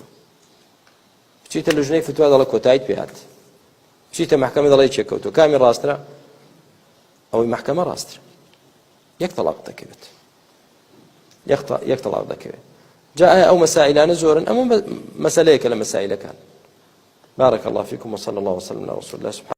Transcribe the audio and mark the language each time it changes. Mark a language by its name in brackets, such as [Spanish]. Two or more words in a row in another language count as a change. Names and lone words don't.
[Central Kurdish] بچیتە لە ژنەی فتوا دەڵێ کۆتاییت پێ هات. بچیتە مەحکەمە دەڵێ یەکێک کەوتووە. کامی ڕاسترە؟ ئەوەی مەحکەمە ڕاسترە. یەک تەلاق دەکەوێت، یەک تەلاق دەکەوێت. جا ئایا ئەو مەسائلانە زۆرن؟ ئەمە مەسەلەیەکە لە مەسائلەکان. [Arabic] بارك الله فيكم وصلى الله وسلم على رسول الله.